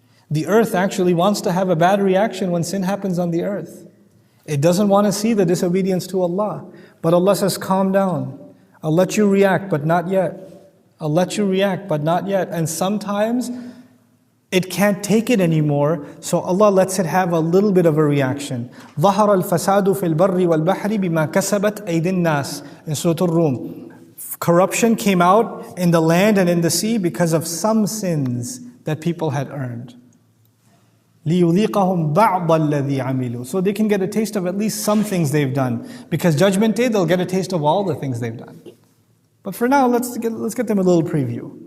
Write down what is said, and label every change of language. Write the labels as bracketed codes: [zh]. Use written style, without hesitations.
[en] The earth actually wants to have a bad reaction when sin happens on the earth. It doesn't want to see the disobedience to Allah. But Allah says, calm down. I'll let you react, but not yet. I'll let you react, but not yet. And sometimes it can't take it anymore, so Allah lets it have a little bit of a reaction. [ar] ظَهَرَ الْفَسَادُ فِي الْبَرِّ وَالْبَحْرِ بِمَا كَسَبَتْ أَيْدِي النَّاسِ [en] in Surah Ar-Rum. Corruption came out in the land and in the sea because of some sins that people had earned. [ar] لِيُذِيقَهُمْ بَعْضَ الَّذِي عَمِلُوا. [en] So they can get a taste of at least some things they've done. Because Judgment Day, they'll get a taste of all the things they've done. But for now, let's get them a little preview.